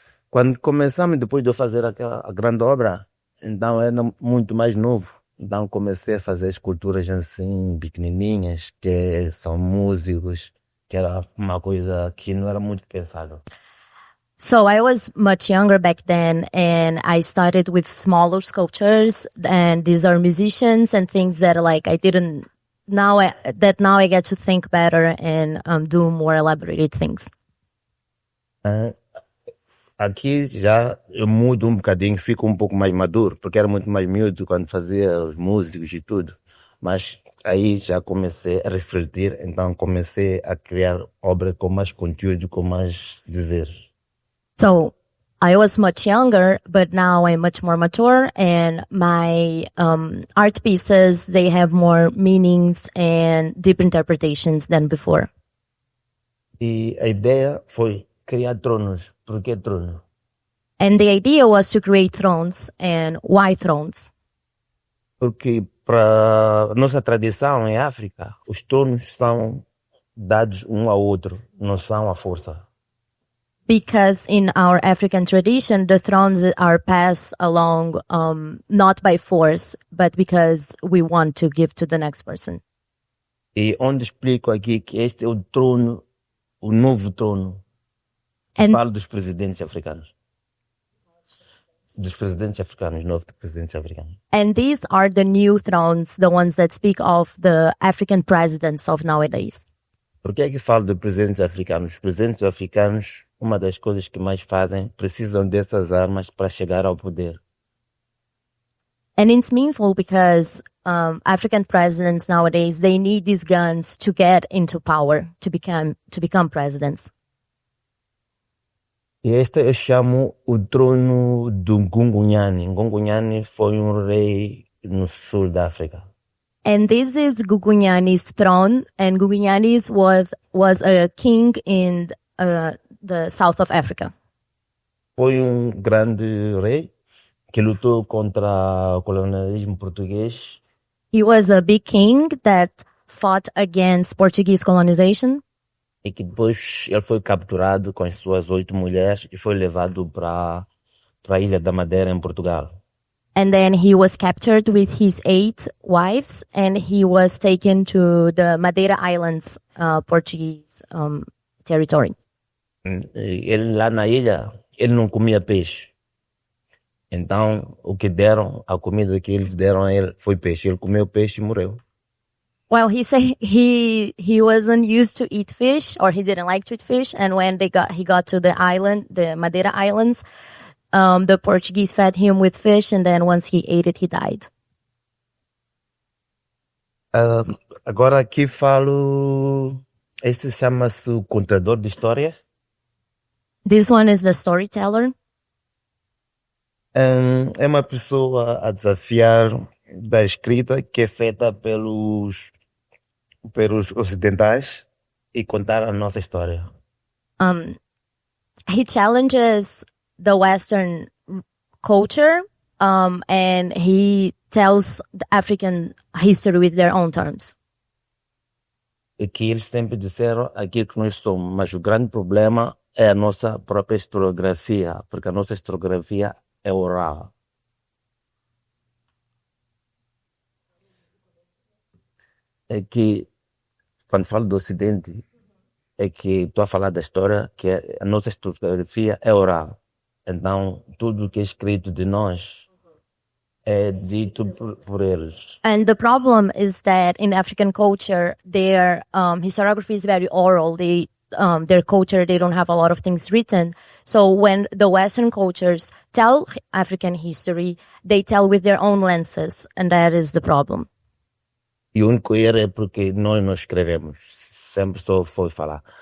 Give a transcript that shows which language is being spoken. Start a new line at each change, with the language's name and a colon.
Portuguese: Quando começamos, depois de eu fazer a grande obra, então eu era muito mais novo. Então comecei a fazer esculturas assim, pequenininhas, que são músicos, que era uma coisa que não era muito pensado.
English: So I was much younger back then, and I started with smaller sculptures, and these are musicians and things that like I didn't now I get to think better and do more elaborated things.
Portuguese: Aqui já eu mudo um bocadinho, fico um pouco mais maduro, porque era muito mais miúdo quando fazia os músicos e tudo. Mas aí já comecei a refletir, então comecei a criar obra com mais conteúdo, com mais dizer.
English: So I was much younger, but now I'm much more mature, and my art pieces, they have more meanings and deep interpretations than before.
Portuguese: E a ideia foi criar tronos. Por que trono?
English: And the idea was to create thrones. And why thrones?
Portuguese: Porque para nossa tradição em África, os tronos são dados um ao outro, não são à força.
English: Because in our African tradition, the thrones are passed along not by force, but because we want to give to the next person.
Portuguese: E onde explico aqui que este é o trono, o novo trono. Falo dos presidentes africanos. Dos presidentes africanos, novo presidentes africanos.
English: And these are the new thrones, the ones that speak of the African presidents of nowadays.
Portuguese: Por que é que falo de presidentes africanos? Os presidentes africanos, uma das coisas que mais fazem, precisam dessas armas para chegar ao poder.
English: And it's meaningful because African presidents nowadays, they need these guns to get into power, to become presidents.
Portuguese: E este eu chamo o trono do Ngungunyani. Ngungunyani foi rei no sul da África.
English: And this is Gugunyani's throne, and Gugunyani was a king in the south of Africa.
Portuguese: Foi grande rei que lutou contra o colonialismo português.
English: He was a big king that fought against Portuguese colonization.
Portuguese: E que depois ele foi capturado com as suas 8 mulheres e foi levado para a Ilha da Madeira, em Portugal.
English: And then he was captured with his 8 wives, and he was taken to the Madeira Islands, Portuguese territory.
Portuguese: Ele lá na ilha, ele não comia peixe. Então, a comida que eles deram a ele foi peixe. Ele comeu peixe e morreu.
English: Well, he said he wasn't used to eat fish, or he didn't like to eat fish. And when he got to the island, the Madeira Islands, the Portuguese fed him with fish, and then once he ate it, he died.
Portuguese: Agora aqui falo. Este chama-se o contador de histórias.
English: This one is the storyteller.
Portuguese: É uma pessoa a desafiar da escrita que é feita pelos ocidentais e contar a nossa história.
English: He challenges the Western culture, and he tells the African history with their own terms.
Portuguese: é que eles sempre disseram aquilo que nós somos, mas o grande problema é a nossa própria historiografia, porque a nossa historiografia é oral. É que, quando falo do Ocidente, é que estou a falar da história, que a nossa historiografia é oral. Então, tudo que é escrito de nós é dito por eles.
English: And the problem is that in African culture, their historiography is very oral. Their culture, they don't have a lot of things written. So when the Western cultures tell African history, they tell with their own lenses, and that is the problem.
Portuguese: E o único erro é porque nós não escrevemos. Sempre só foi falar.